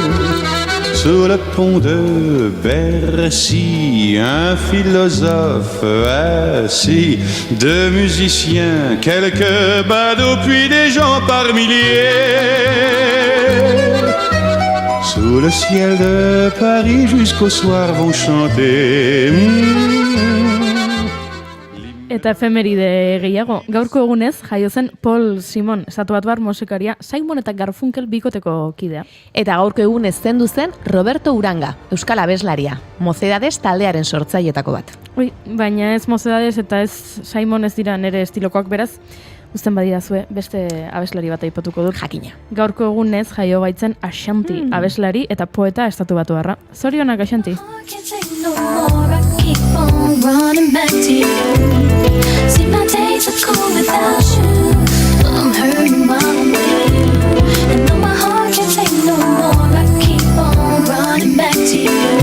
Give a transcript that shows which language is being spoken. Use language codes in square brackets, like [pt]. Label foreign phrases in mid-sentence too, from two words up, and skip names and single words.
[fr] Sous le pont de Bercy, un philosophe assis, deux musiciens, quelques badauds, puis des gens par milliers. Sous le ciel de Paris jusqu'au soir vont chanter. [eu] Eta efemeride gehiago, gaurko egunez jaio zen Paul Simon, estatuatuar musikaria, Simon eta Garfunkel bikoteko kidea. Eta gaurko egunez zendu zen Roberto Uranga, euskal abeslaria, Mocedades taldearen sortzailetako bat. Baina ez Mocedades eta ez Simon ez dira nere estilokoak, beraz, uzten badidazue beste abeslari bat aipatuko dut. Jakina. Gaurko egunez jaio baitzen Ashanti, abeslari eta poeta estatuatuarra. Zorionak Ashanti. [en] Keep on running back to you. See, my days are cold without you. I'm hurting my way. And though my heart can't take no more, I keep on running back to you.